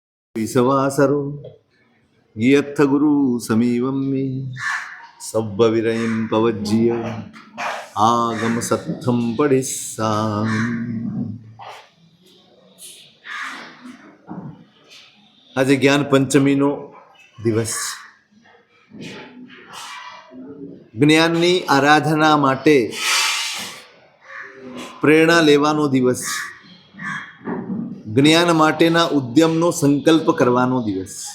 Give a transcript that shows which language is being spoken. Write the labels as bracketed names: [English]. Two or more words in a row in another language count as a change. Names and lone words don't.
[Prakrit languages] विसवासरो यत्थ गुरु समीवं मे सव्वविरयं पवज्य आगम सत्थं पडिस्साम्। [Gujarati] આજે જ્ઞાન પંચમીનો દિવસ, જ્ઞાનની આરાધના માટે પ્રેરણા લેવાનો દિવસ, જ્ઞાન માટેના ઉદ્યમનો સંકલ્પ કરવાનો દિવસ।